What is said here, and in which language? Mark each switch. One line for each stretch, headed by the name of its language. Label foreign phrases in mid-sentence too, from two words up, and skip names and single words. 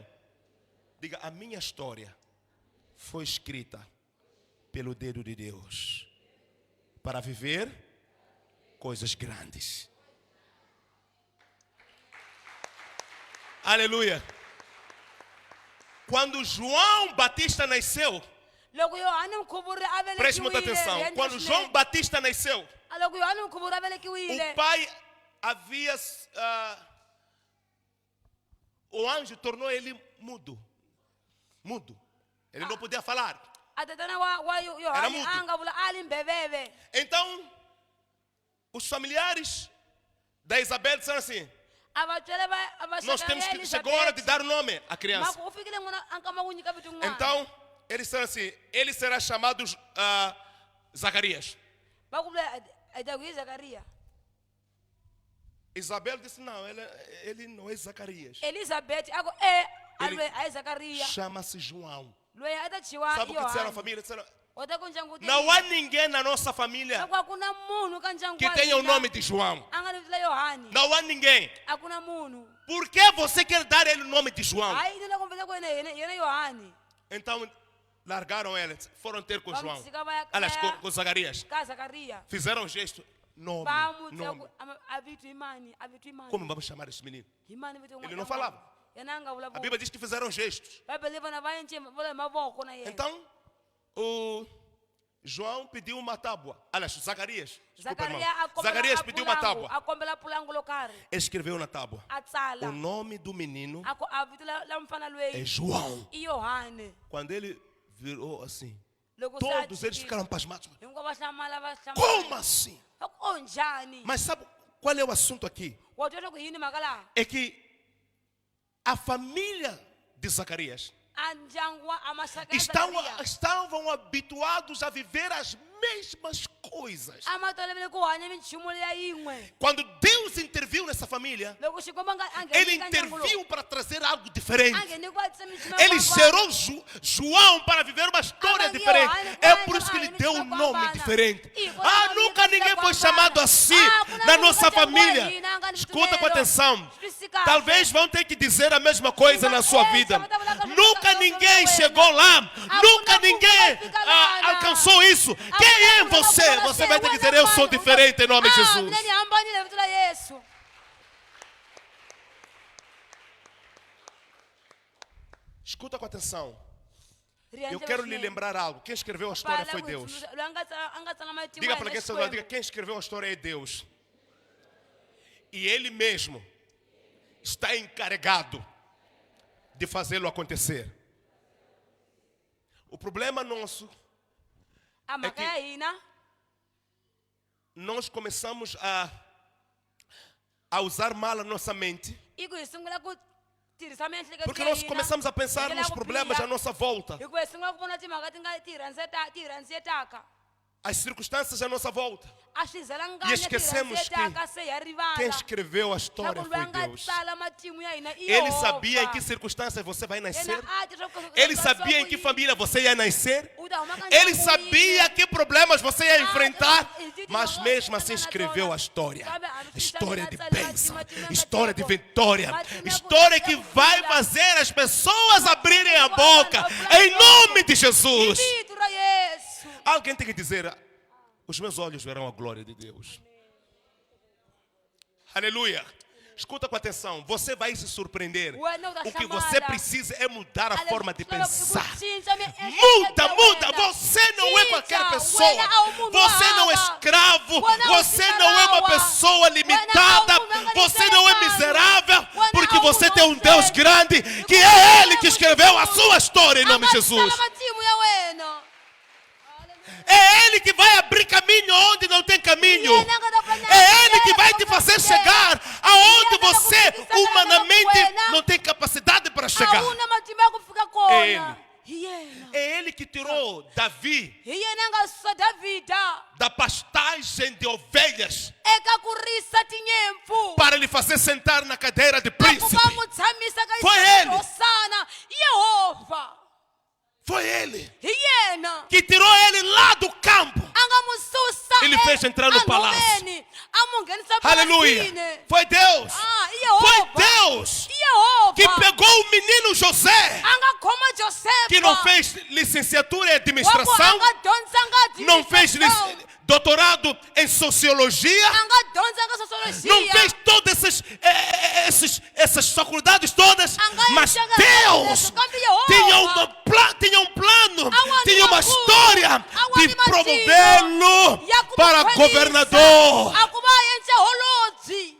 Portuguese: Diga, a minha história foi escrita pelo dedo de Deus para viver coisas grandes. Aleluia. Quando João Batista nasceu,
Tsonga: Loko Yohane Mkhuvuri a
Portuguese: preste muita
Tsonga: velekiwile,
Portuguese: atenção.
Tsonga: hi
Portuguese: Quando
Tsonga: endla
Portuguese: João
Tsonga: swinene.
Portuguese: Batista nasceu,
Tsonga: A loko Yohane Mkhuvuri a
Portuguese: o
Tsonga: velekiwile,
Portuguese: pai havia o anjo tornou ele mudo. Mudo. Ele não podia falar.
Tsonga: a tatana wa
Portuguese: Era
Tsonga: Yohane
Portuguese: mudo.
Tsonga: a nga vula a li mbheveve.
Portuguese: Então, os familiares da Isabel disseram assim:
Tsonga: A vatswele a
Portuguese: nós temos que chegou a hora de dar nome à criança.
Tsonga: Maku u fikile n'wana a nkama ku nyika vito n'wana.
Portuguese: Então, eles disseram assim: ele será chamado Zacarias.
Tsonga: Va ku vula a ta ku hi Zakariya.
Portuguese: Isabel disse: não, ele não é Zacarias.
Tsonga: Elizabeth a ku
Portuguese: Ele
Tsonga: a Zacarias
Portuguese: chama-se João.
Tsonga: loyi a ta thyiwa
Portuguese: Sabe o que disseram à
Tsonga: Yohani
Portuguese: família? Disseram,
Tsonga: u ta ku ndyangu
Portuguese: não há ninguém na nossa família
Tsonga: loko a ku na munhu ka ndyangu
Portuguese: que
Tsonga: wa
Portuguese: tenha o
Tsonga: hina
Portuguese: nome de João.
Tsonga: a nga ni vito la Yohani
Portuguese: Não há ninguém.
Tsonga: a ku na munhu
Portuguese: Por que você quer dar ele o nome de João?
Tsonga: hayi ni loko mi vita ku yena Yohani
Portuguese: Então, largaram ela, foram ter com João.
Tsonga: Vamtshika va ya
Portuguese: Aliás, com Zacarias.
Tsonga: ka Zacarias
Portuguese: Fizeram um gesto. Nome,
Tsonga: va mu
Portuguese: nome.
Tsonga: tsaku a vito hi mani a vito hi mani
Portuguese: Como vamos chamar esse menino?
Tsonga: hi mani vito
Portuguese: Ele não falava.
Tsonga: yena a nga
Portuguese: A
Tsonga: vulavula
Portuguese: Bíblia diz que fizeram gestos.
Tsonga: bibele vana va ence vula hi mavoko na yena
Portuguese: Então, o João pediu uma tábua. Aliás, Zacarias. Desculpa, irmão. Zacarias pediu uma tábua.
Tsonga: a kombela pulangu lo karhi
Portuguese: Ele escreveu na tábua.
Tsonga: a tsala
Portuguese: O nome do menino
Tsonga: a vito la mfana
Portuguese: é
Tsonga: loyi
Portuguese: João.
Tsonga: i Yohani
Portuguese: Quando ele virou assim,
Tsonga: loko
Portuguese: todos eles ficaram pasmados.
Tsonga: hinkwavo va hlamala va
Portuguese: Como assim?
Tsonga: o njhani
Portuguese: Mas sabe qual é o assunto aqui?
Tsonga: wa twa ku yini mhaka laha
Portuguese: É que a família de Zacarias
Tsonga: a ndyangu a maxaka ya Zacarias
Portuguese: estavam habituados a viver as mesmas coisas.
Tsonga: a ma tolovele ku hanya minchumu leya yin'we
Portuguese: Quando Deus interviu nessa família,
Tsonga: loko xikwembu
Portuguese: Ele interviu para trazer algo diferente.
Tsonga: a ngheni ku atisa minchumu
Portuguese: Ele gerou João para viver uma história diferente. É por isso que ele deu um nome diferente. Ah, nunca ninguém foi chamado assim na nossa família. Escuta com atenção. Talvez vão ter que dizer a mesma coisa na sua vida. Nunca ninguém chegou lá. Nunca ninguém alcançou isso. Quem é você? Você vai ter que dizer, eu sou diferente em nome de Jesus.
Tsonga: mina ni hambanile hi vito la Yesu
Portuguese: Escuta com atenção.
Tsonga: Ri
Portuguese: Eu
Tsonga: endlele
Portuguese: quero lhe
Tsonga: swinene.
Portuguese: lembrar algo. Quem escreveu a história
Tsonga: Pfala
Portuguese: foi
Tsonga: ku
Portuguese: Deus.
Tsonga: tsundzuxa- loyi a nga tsala matimu
Portuguese: Diga
Tsonga: ya
Portuguese: para
Tsonga: hina
Portuguese: quem está
Tsonga: Xikwembu.
Portuguese: diga quem escreveu a história é Deus. E Ele mesmo está encarregado de fazê-lo acontecer. O problema nosso,
Tsonga: a mhaka
Portuguese: que-
Tsonga: ya hina
Portuguese: nós começamos a usar mal a nossa mente,
Tsonga: i ku hi sungula ku tirhisa miehleketo
Portuguese: porque
Tsonga: ya
Portuguese: nós
Tsonga: hina
Portuguese: começamos a
Tsonga: hi
Portuguese: pensar
Tsonga: ndlela
Portuguese: nos
Tsonga: ya ku
Portuguese: problemas
Tsonga: biha.
Portuguese: à nossa volta,
Tsonga: hi ku hi sungula ku vona timhaka ti rhandzisetaka
Portuguese: as circunstâncias à nossa volta.
Tsonga: a swi
Portuguese: E
Tsonga: zelanganya ti
Portuguese: esquecemos
Tsonga: rhandzisetaka se ya
Portuguese: Quem
Tsonga: rivala
Portuguese: escreveu a história
Tsonga: leswaku loyi a
Portuguese: foi
Tsonga: nga
Portuguese: Deus.
Tsonga: tsala matimu ya hina i
Portuguese: Ele sabia em
Tsonga: Yehova.
Portuguese: que circunstâncias você vai nascer.
Tsonga: Yena a tiva leswaku
Portuguese: Ele
Tsonga: swi
Portuguese: sabia em que
Tsonga: yini.
Portuguese: família você ia nascer.
Tsonga: U ta huma ka
Portuguese: Ele
Tsonga: ndyangu
Portuguese: sabia
Tsonga: wihi.
Portuguese: que problemas você ia enfrentar, Ele mas tinha mesmo uma- assim uma- escreveu a uma- história. sabe, História de a- bênção, a- história de a- vitória, a- história que vai fazer as pessoas abrirem a boca em nome de Jesus.
Tsonga: Hi vito ra Yesu.
Portuguese: Alguém tem que dizer, os meus olhos verão a glória de Deus. Aleluia. Escuta com atenção, você vai se surpreender. O que você precisa é mudar a forma de pensar. Muda. Você não é qualquer pessoa. Você não é escravo. Você não é uma pessoa limitada. Você não é miserável. Porque você tem um Deus grande, que é Ele que escreveu a sua história em nome de Jesus.
Tsonga: matimu ya wena.
Portuguese: É Ele que vai abrir caminho onde não tem caminho. É Ele que vai te fazer chegar aonde você humanamente não tem capacidade para chegar.
Tsonga: Awuna matimu ya ku fika kona.
Portuguese: Ele.
Tsonga: Hi yena.
Portuguese: É Ele que tirou Davi
Tsonga: Hi yena a nga susa Davhida
Portuguese: da pastagem de ovelhas
Tsonga: eka ku risa tinyimpfu.
Portuguese: para lhe fazer sentar na cadeira de
Tsonga: Ku
Portuguese: príncipe.
Tsonga: va n'wi tshamisa ka
Portuguese: Foi
Tsonga: xitulu
Portuguese: ele.
Tsonga: ro sana. Yehova.
Portuguese: Foi Ele
Tsonga: Hi yena.
Portuguese: que tirou ele lá do campo.
Tsonga: A nga n'wi susa
Portuguese: Ele fez entrar no palácio.
Tsonga: enhoveni. A n'wi nghenisa
Portuguese: Aleluia.
Tsonga: purasini.
Portuguese: Foi Deus. Ah, Foi
Tsonga: Yehova.
Portuguese: Deus
Tsonga: Yehova.
Portuguese: que pegou o menino José,
Tsonga: A nga khoma Josefa.
Portuguese: que não fez licenciatura em
Tsonga: Wa ku a
Portuguese: administração,
Tsonga: nga dyondzanga não fez administração.
Portuguese: doutorado em sociologia,
Tsonga: A nga dyondzanga sociologia.
Portuguese: não fez todas essas faculdades todas, mas Deus tinha um plano, tinha uma história de promovê-lo para governador.
Tsonga: A ku va endle holobyi.